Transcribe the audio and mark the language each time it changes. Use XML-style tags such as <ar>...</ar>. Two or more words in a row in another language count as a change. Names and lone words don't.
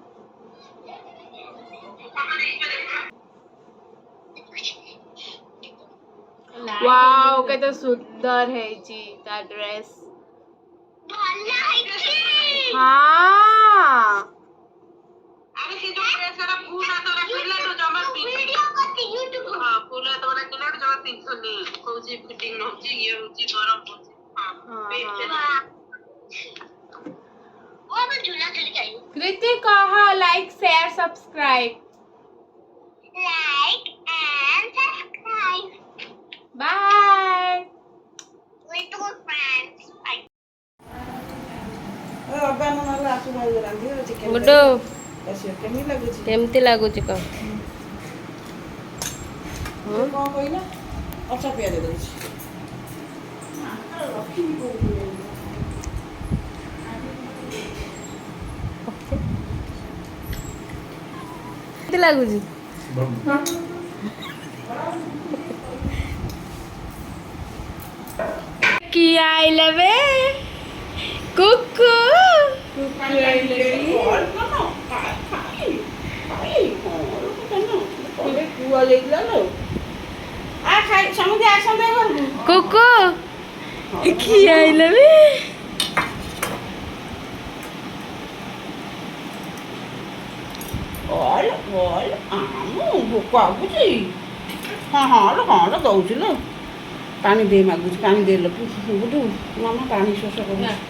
<or>ୱାଓ କେତେ ସୁନ୍ଦର ହେଇଛି ତା ଡ୍ରେସ୍। ଭଲ ହେଇଛି। ହଁ ଆରେ ସେ ଯୋଉ ଡ୍ରେସଟା ଫୁଲ ହାତର କିଣିଲାଠୁ ଜମା ଭିଡିଓ କରିଛି ୟୁଟ୍ୟୁବ। ହଁ ଫୁଲ ହାତର କିଣିଲାଠୁ ଜମା ପିନ୍ଧୁନି। କହୁଛି ଫିଟିଂ ହଉଛି ଇଏ ହଉଛି ଗରମ ହଉଛି।</or> <hi>वो मैं झूला चली गई।</hi> <en>कृति कह like share subscribe Like and subscribe बाय। with your friends. Bye.</en> <or>ଅବାନ ନହେଲେ ଆସୁ ଭାଇ ରାନ୍ଧିବ ଚିକେନ ଗୁଡୁ ଆସିବ କେମିତି ଲାଗୁଛି? କେମିତି ଲାଗୁଛି କହ? କଣ କହିଲା? ଅଚା ପିଆଜ ଦଉଛି। କେମିତି ଲାଗୁଛି? କିଏ ଆଇଲେ ବେ କୁକୁ କୁକୁ କିଏ ଆଇଲେ ବେ ଭୋକ ଆଗୁଛି। ହଁ ଦଉଛି ଲୋ। ପାଣି ଦେଇ ମାଗୁଛି ପାଣି ଦେ ଲୋ ବୁଟୁ ମାମା ପାଣି ଶୋଷ କରୁଛି।</or>